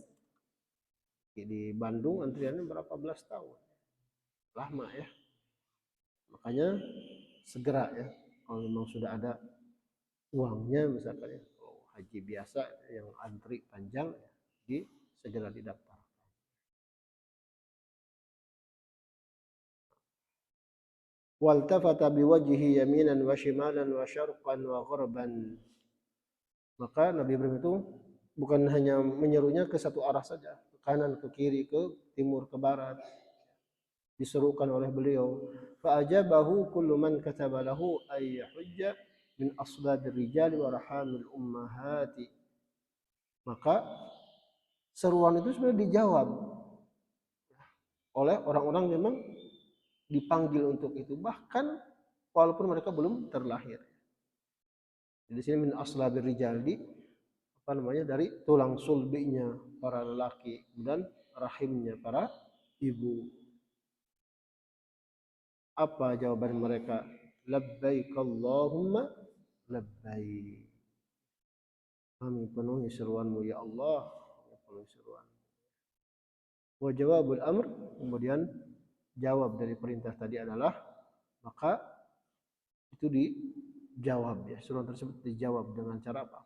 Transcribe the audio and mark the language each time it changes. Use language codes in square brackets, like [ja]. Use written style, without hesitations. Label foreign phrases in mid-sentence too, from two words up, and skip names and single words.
[id] Di Bandung antriannya berapa belas tahun. Lama ya. Makanya segera ya. Kalau memang sudah ada uangnya misalkan ya, kalau haji biasa yang antri panjang ya, segera didaftar. [ar] والتفت بوجهه يمينا وشمالا وشرقا وغربا. [id] Maka Nabi Ibrahim itu bukan hanya menyerunya ke satu arah saja, ke kanan, ke kiri, ke timur, ke barat. Diserukan oleh beliau. [ar] فأجابه كل من كتب له أن يحج من أصلاب الرجال وأرحام الأمهات. [id] Maka seruan itu sebenarnya dijawab oleh orang-orang memang dipanggil untuk itu, bahkan walaupun mereka belum terlahir. Di sini [ar] من أصلاب الرجال, [id] dari tulang sulbinya para lelaki dan rahimnya para ibu. Apa jawaban mereka? [ar] لبيك اللهم لبيك. [id] Kami penuhi seruanmu ya Allah, penuhi seruan. [ar] وجواب الأمر, [id] kemudian jawab dari perintah tadi adalah, maka itu dijawab ya, seruan tersebut dijawab dengan cara apa?